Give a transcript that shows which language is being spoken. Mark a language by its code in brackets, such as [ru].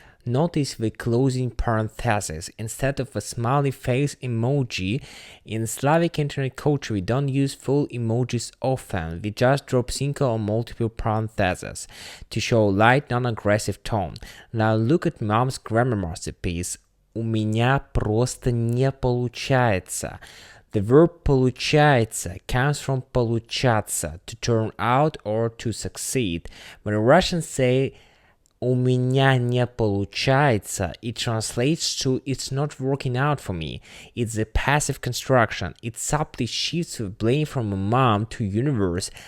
[en] Notice the closing parenthesis. Instead of a smiley face emoji, in Slavic internet culture we don't use full emojis often. We just drop single or multiple parentheses to show light, non-aggressive tone. Now look at mom's grammar masterpiece. [ru] У меня просто не получается. [en] The verb получается comes from получаться, to turn out or to succeed. When Russians say [ru] у меня не получается, [en] it translates to it's not working out for me. It's a passive construction. It subtly shifts the blame from a mom to universe.